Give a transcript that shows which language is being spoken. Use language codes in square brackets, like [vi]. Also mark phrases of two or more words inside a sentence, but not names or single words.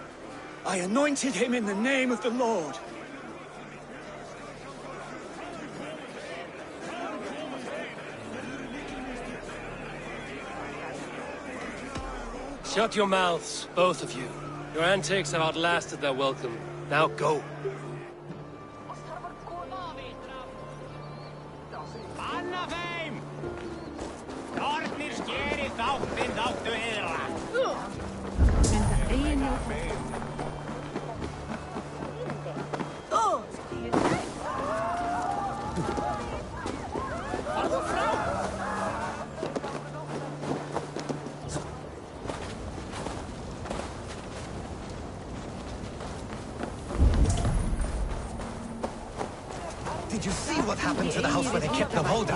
[en] I anointed him in the name of the Lord. Shut your mouths, both of you. Your antics have outlasted their welcome. Now go. [is] Banna þeim! Nornir skeri þáttinn þáttu yðra! Farðu frá! [en] Did you see what happened to the house where they kept the holder?